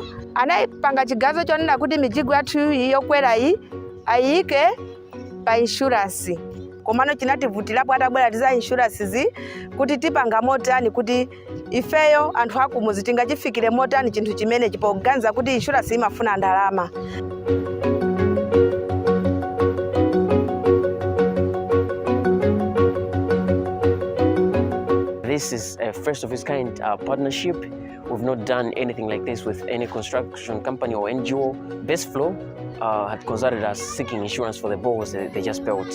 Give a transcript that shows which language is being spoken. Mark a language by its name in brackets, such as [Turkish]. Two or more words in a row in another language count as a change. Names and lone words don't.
[Nyanja] Anayipanga chigazo chonena kuti mijigo yathu yokwera iyi ayike pa insurance. Komano chinativutirapo atabwera tiza insurance kuti tipanga motani kuti ifeyo anthu akumuzi tingachifikire motani chinthu chimene chipoganza kuti insurance imafuna ndalama. [English] This is a first of its kind partnership. We've not done anything like this with any construction company or NGO. Baseflow had consulted us seeking insurance for the boreholes they just built.